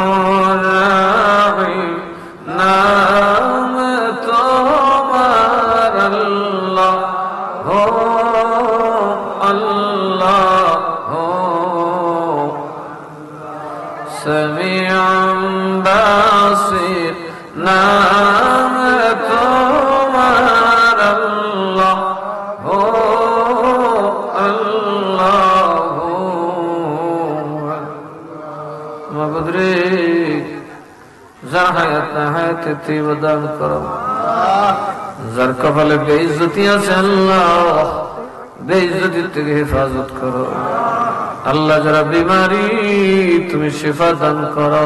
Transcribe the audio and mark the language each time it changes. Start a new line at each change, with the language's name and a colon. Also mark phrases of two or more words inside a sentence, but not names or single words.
Urdu: راحم نام تمہار اللہ ہو اللہ سمیع بصیر نام تمہار اللہ ہو اللہ ہو معبود رے
Bangla: যার হায়াত না হায়াতে তুই দান করো, যার কপালে বেইজ্জতি আছে আল্লাহ বেইজ্জতি থেকে হেফাজত করো। আল্লাহ যারা বিমারি তুমি শিফা দান করো।